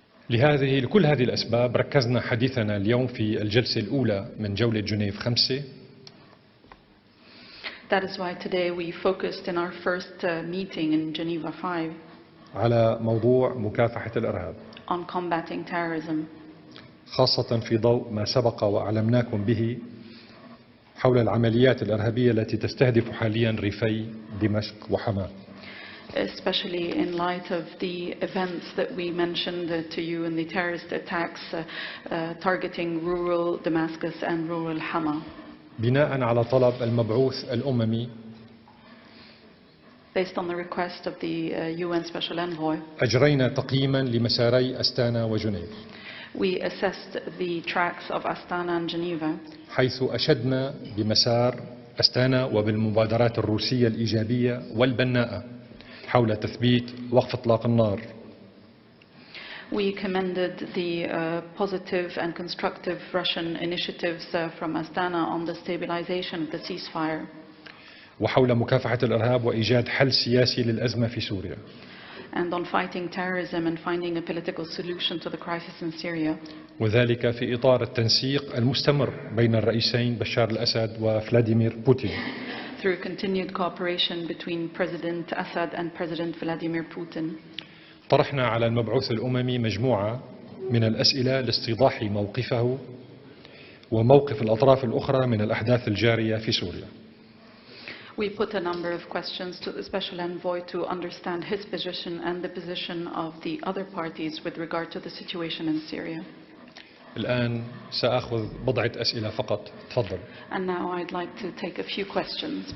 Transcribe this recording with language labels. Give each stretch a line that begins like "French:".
Arabic: لكل هذه الأسباب ركزنا حديثنا اليوم في الجلسة الأولى من جولة جنيف 5.
English: That is why today we focused in our first meeting in Geneva 5
Arabic: على موضوع مكافحة الإرهاب.
English: on combating terrorism.
Arabic: خاصة في ضوء ما سبق وأعلمناكم به حول العمليات الإرهابية التي تستهدف حاليا ريفي دمشق وحماة.
English: Especially in light of the events that we mentioned to you in the terrorist attacks targeting rural Damascus and rural Hama.
Arabic: بناء على طلب المبعوث الأممي
English: Based on the request of the UN Special Envoy,
Arabic: أجرينا تقييما لمساري أستانا وجنيف.
English: We assessed the tracks of Astana and Geneva,
Arabic: حيث أشدنا بمسار أستانا وبالمبادرات الروسية الإيجابية والبناءة حول تثبيت وقف إطلاق النار.
English: We commended the positive and constructive Russian initiatives from Astana on the stabilization of the ceasefire.
Arabic: وحول مكافحة الإرهاب وإيجاد حل سياسي للأزمة في سوريا.
English: And on fighting terrorism and finding a political solution to the crisis in Syria.
Arabic: وذلك في إطار التنسيق المستمر بين الرئيسين بشار الأسد وفلاديمير بوتين.
English: Through continued cooperation between President Assad and President Vladimir Putin.
Arabic: طرحنا على المبعوث الأممي مجموعة من الأسئلة لاستيضاح موقفه وموقف الأطراف الأخرى من الأحداث الجارية في سوريا.
English: We put a number of questions to the Special Envoy to understand his position and the position of the other parties with regard to the situation in Syria.
Arabic: الآن سأخذ بضعة أسئلة فقط. تفضل.
English: And now I'd like to take a few questions.